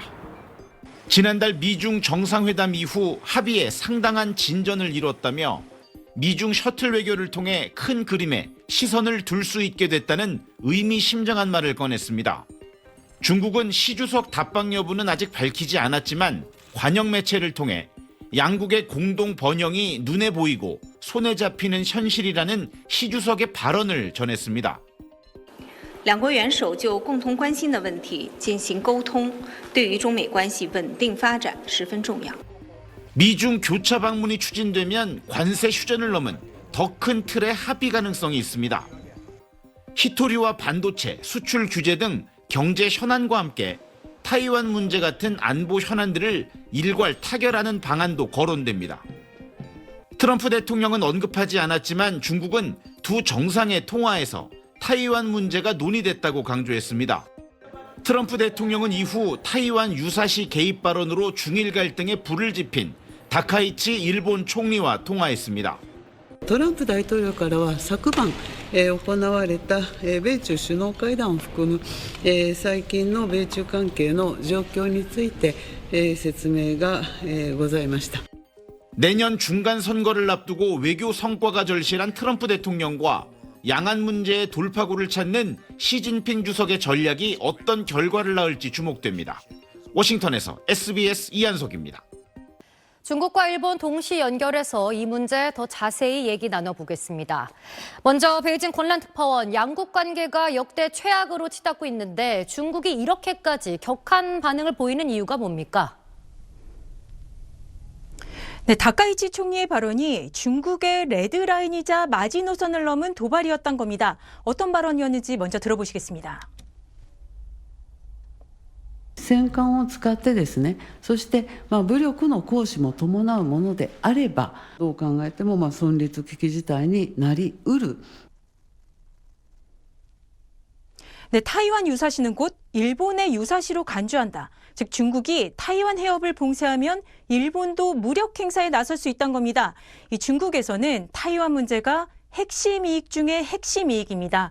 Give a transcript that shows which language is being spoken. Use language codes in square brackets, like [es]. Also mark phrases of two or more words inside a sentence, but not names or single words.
[ko] 지난달 미중 정상회담 이후 합의에 상당한 진전을 이뤘다며 미중 셔틀 외교를 통해 큰 그림에 시선을 둘 수 있게 됐다는 의미심장한 말을 꺼냈습니다. 중국은 시 주석 답방 여부는 아직 밝히지 않았지만 관영 매체를 통해 양국의 공동 번영이 눈에 보이고 손에 잡히는 현실이라는 시 주석의 발언을 전했습니다. [zh] 两国元首就共同关心的问题进行沟通，对于中美关系稳定发展十分重要。 [ko] 미중 교차 방문이 추진되면 관세 휴전을 넘은 더 큰 틀의 합의 가능성이 있습니다. 히토리와 반도체, 수출 규제 등 경제 현안과 함께 타이완 문제 같은 안보 현안들을 일괄 타결하는 방안도 거론됩니다. 트럼프 대통령은 언급하지 않았지만 중국은 두 정상의 통화에서 타이완 문제가 논의됐다고 강조했습니다. 트럼프 대통령은 이후 타이완 유사시 개입 발언으로 중일 갈등에 불을 지핀 다카이치 일본 총리와 통화했습니다. [ja] トランプ大統領からは昨晩、行われた、米中首脳会談を含む、最近の米中関係の状況について、説明が、ございました。 [ko] 내년 중간 선거를 앞두고 외교 성과가 절실한 트럼프 대통령과 양안 문제의 돌파구를 찾는 시진핑 주석의 전략이 어떤 결과를 낳을지 주목됩니다. 워싱턴에서 SBS 이한석입니다. 중국과 일본 동시 연결해서 이 문제 더 자세히 얘기 나눠보겠습니다. 먼저 베이징 권란 특파원, 양국 관계가 역대 최악으로 치닫고 있는데 중국이 이렇게까지 격한 반응을 보이는 이유가 뭡니까? 네, 다카이치 총리의 발언이 중국의 레드라인이자 마지노선을 넘은 도발이었던 겁니다. 어떤 발언이었는지 먼저 들어보시겠습니다. [ja] 戦艦を使ってですね、そして武力の行使も伴うものであれば、どう考えても存立危機事態になりうる。 [ko] 네, 타이완 유사시는 곧 일본의 유사시로 간주한다. 즉 중국이 타이완 해협을 봉쇄하면 일본도 무력 행사에 나설 수 있다는 겁니다. 이 중국에서는 타이완 문제가 핵심 이익 중에 핵심 이익입니다.